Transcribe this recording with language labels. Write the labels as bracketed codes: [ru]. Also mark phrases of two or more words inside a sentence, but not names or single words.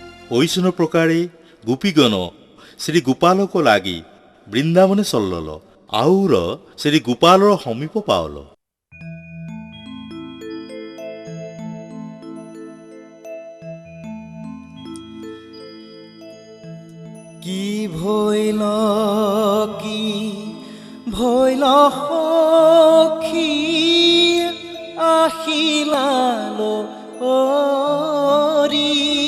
[mai] ঐসন প্রকারে গোপীগণ শ্রী গোপালক লাগি বৃন্দাবনে চল্লল আউর শ্রী গোপালর সমীপ পাওল। [as] কি ভৈল সখী আহিলালো অৰি